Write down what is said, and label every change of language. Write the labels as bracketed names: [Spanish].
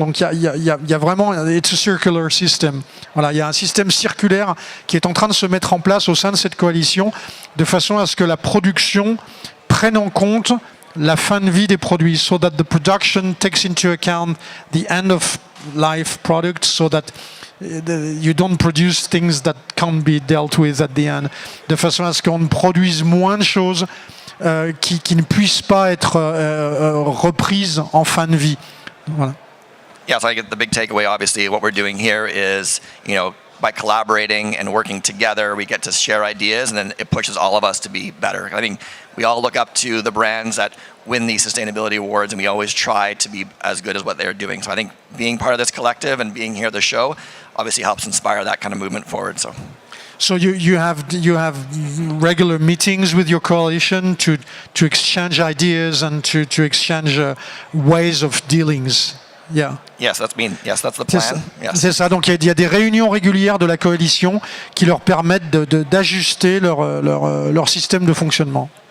[French] Donc il y a vraiment, [English] it's a circular system. [French] Voilà, il y a un système circulaire qui est en train de se mettre en place au sein de cette coalition, de façon à ce que la production prenne en compte la fin de vie des produits, [English] so that the production takes into account the end [French] of life product, so that you don't produce things that can't be dealt with at the end, de façon à ce qu'on produise moins de choses qui ne puissent pas être reprises en fin de vie. Voilà. [English] Yeah, so I get the big takeaway, obviously, what we're doing here is, by collaborating and working together, we get to share ideas, and then it pushes all of us to be better. I think we all look up to the brands that win these sustainability awards, and we always try to be as good as what they're doing. So I think being part of this collective and being here at the show obviously helps inspire that kind of movement forward. So you have regular meetings with your coalition to exchange ideas and to exchange ways of dealings. Yeah. Yes, that's the plan. [French] C'est ça, donc il y a des réunions régulières de la coalition qui leur permettent d'ajuster leur système de fonctionnement.